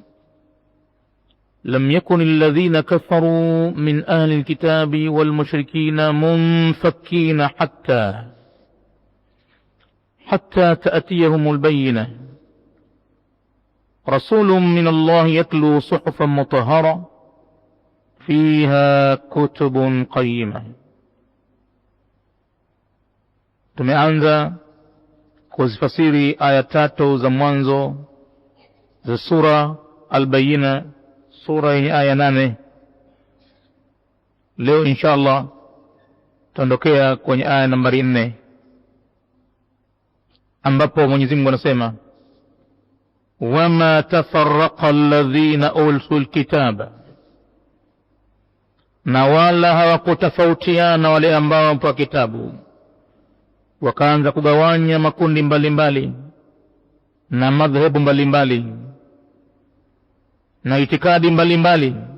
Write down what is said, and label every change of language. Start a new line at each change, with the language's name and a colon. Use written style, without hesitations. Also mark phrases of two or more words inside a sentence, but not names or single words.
Arabic: لم يكن الذين كفروا من أهل الكتاب والمشركين منفكين حتى تأتيهم البينة. رسول من الله يتلو صحفا مطهرة فيها كتب قيمة.
Swahili: Tumeanza kuzifasiri aya 3 za mwanzo za sura Al-Bayyina, sura yenye aya 8. Leo inshallah tuondokea kwenye aya nambari 4, ambapo Mwenyezi Mungu anasema
Arabic: وما تفرق الذين أوتوا الكتاب,
Swahili: na wala hawakutofautiana wale ambao wamepewa kitabu, wakaanza kugawanya makundi mbalimbali na madhehebu mbalimbali na itikadi mbalimbali.